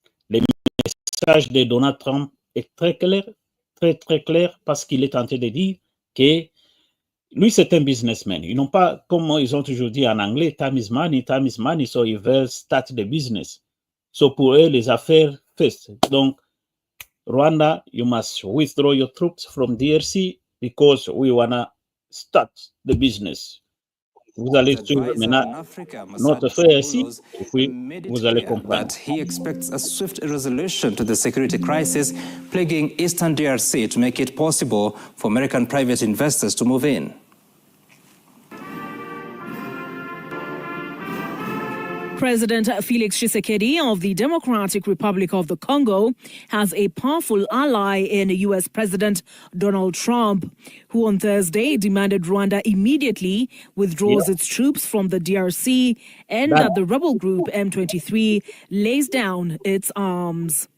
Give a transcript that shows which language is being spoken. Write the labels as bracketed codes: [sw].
[fr] Le message de Donald Trump est très clair, très clair, parce qu'il est en train de dire que lui, c'est un businessman. Ils n'ont pas, comme ils ont toujours dit en anglais, [en] time is money, [fr] so ils veulent [en] start the business. [fr] So pour eux, les affaires first. [en] Donc, Rwanda, you must withdraw your troops from DRC because we want to start the business. [fr] Vous allez suivre maintenant notre frère ici, et puis vous allez comprendre. [en] That he expects a swift resolution to the security crisis plaguing Eastern DRC to make it possible for American private investors to move in. President Felix Tshisekedi of the Democratic Republic of the Congo has a powerful ally in US President Donald Trump, who on Thursday demanded Rwanda immediately withdraws its troops from the DRC and that the rebel group M23 lays down its arms.